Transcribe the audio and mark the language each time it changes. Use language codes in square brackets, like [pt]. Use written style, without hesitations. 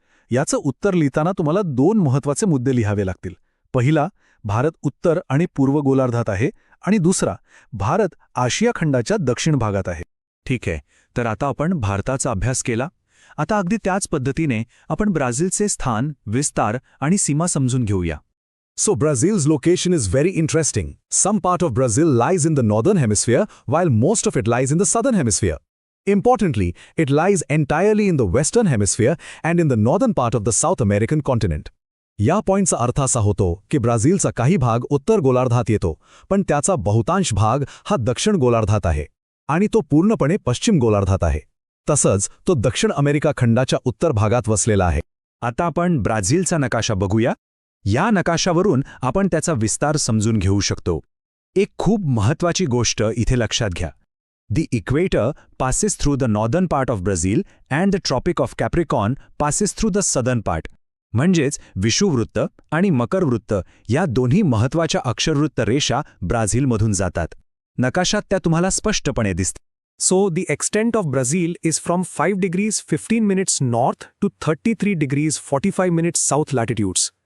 [mr] याचं उत्तर लिहिताना तुम्हाला 2 महत्त्वाचे मुद्दे लिहावे लागतील. पहिला, भारत उत्तर आणि पूर्व गोलार्धात आहे, आणि दुसरा, भारत आशिया खंडाच्या दक्षिण भागात आहे. ठीक आहे, तर आता आपण भारताचा अभ्यास केला. आता अगदी त्याच पद्धतीने आपण ब्राझीलचे स्थान, विस्तार आणि सीमा समजून घेऊया. [en] So Brazil's location is very interesting. Some part of Brazil lies in the northern hemisphere, while most of it lies in the southern hemisphere. Importantly, it lies entirely in the western hemisphere and in the northern part of the South American continent. [mr] या पॉइंटचा अर्थ असा होतो की ब्राझीलचा काही भाग उत्तर गोलार्धात येतो, पण त्याचा बहुतांश भाग हा दक्षिण गोलार्धात आहे, आणि तो पूर्णपणे पश्चिम गोलार्धात आहे. तसंच तो दक्षिण अमेरिका खंडाच्या उत्तर भागात वसलेला आहे. आता आपण ब्राझीलचा नकाशा बघूया. या नकाशावरून आपण त्याचा विस्तार समजून घेऊ शकतो. एक खूप महत्त्वाची गोष्ट इथे लक्षात घ्या. [en] The equator passes through the northern part of Brazil and the Tropic of Capricorn passes through the southern part. [mr] म्हणजेच विषुववृत्त आणि मकरवृत्त या दोन्ही महत्त्वाच्या अक्षरवृत्त रेषा ब्राझीलमधून जातात. नकाशात त्या तुम्हाला स्पष्टपणे दिसतात. [en] So the extent of Brazil is from 5 degrees 15 minutes north to 33 degrees 45 minutes south latitudes.